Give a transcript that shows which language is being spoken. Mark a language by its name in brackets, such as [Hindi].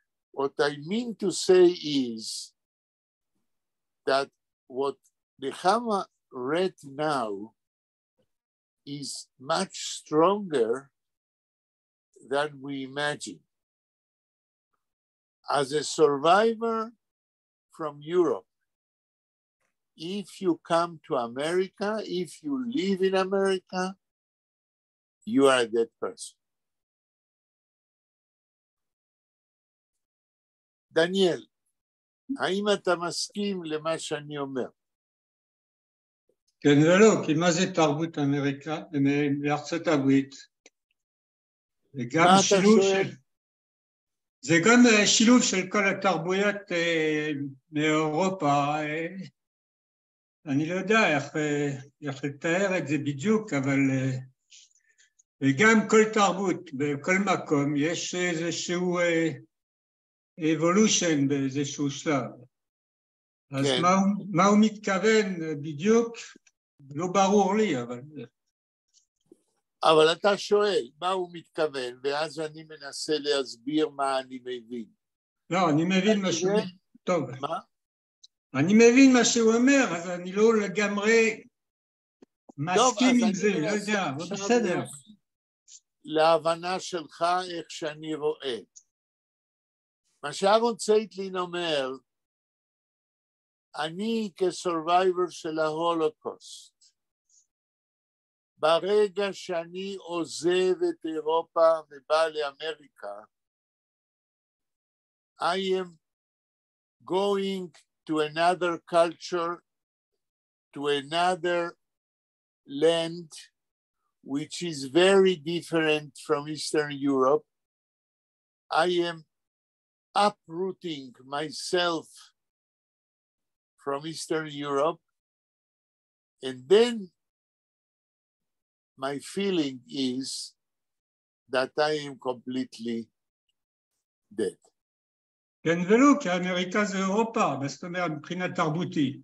[English] What I mean to say is that what Nechama read now is much stronger than we imagine. As a survivor from Europe, if you come to America, if you live in America, you are a dead person. [Hebrew] דניאל, האם אתה מסכים למה שאני אומר? כן ולא, כי מה זה תרבות אמריקה מארצות הברית? וגם שילוב של... זה גם שילוב של כל התרבויות מאירופה. אני לא יודע איך לתאר את זה בדיוק, אבל וגם כל תרבות, בכל מקום, יש איזשהו evolution באיזשהו שלב. אז מה הוא מתכוון בדיוק? לא ברור לי, אבל... אבל אתה שואל, מה הוא מתכוון, ואז אני מנסה להסביר מה אני מבין. לא, אני מבין מה שהוא... טוב. מה? אני מבין מה שהוא אומר, אז אני לא לגמרי מסכים עם זה, לא יודע, אבל בסדר. להבנה שלך איך שאני רואה. מה שאהרון צייטלין אומר, אני כסורווייבר של ההולוקוסט, ברגע שאני עוזב את אירופה ובא לאמריקה, [English] I am going to another culture, to another land, which is very different from Eastern Europe. I am uprooting myself from Eastern Europe, and then my feeling is that I am completely dead. [Hebrew] כן ולא, כי אמריקה זה אירופה, מה זאת אומרת מבחינה תרבותית?